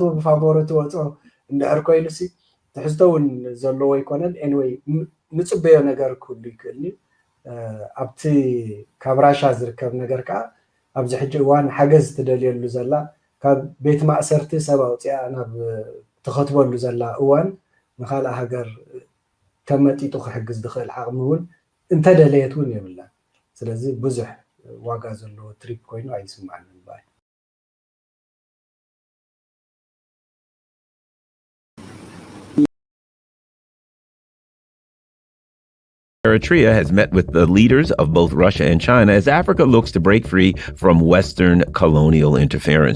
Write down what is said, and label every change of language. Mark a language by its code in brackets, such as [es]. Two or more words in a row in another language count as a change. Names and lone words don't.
[ti] ብፋቮረት ወፆ እንድሕር ኮይኑሲ ትሕዝቶ እውን ዘለዎ ይኮነን ኤኒዌይ ንፅበዮ ነገር ኩሉ ይክእልኒ ኣብቲ ካብ ራሻ ዝርከብ ነገር ከዓ ኣብዚ ሕጂ እዋን ሓገዝ ትደልየሉ ዘላ ካብ ቤት ማእሰርቲ ሰብ ኣውፅያ ናብ ትኸትበሉ ዘላ እዋን ንኻልእ ሃገር ተመጢጡ ክሕግዝ ዝኽእል ዓቕሚ እውን እንተደለየት እውን የብላ ስለዚ ብዙሕ ዋጋ ዘለዎ ትሪፕ ኮይኑ ኣይስማዕንን ባይ [en] Eritrea has met with the leaders of both Russia and China as Africa looks to break free from Western colonial interference.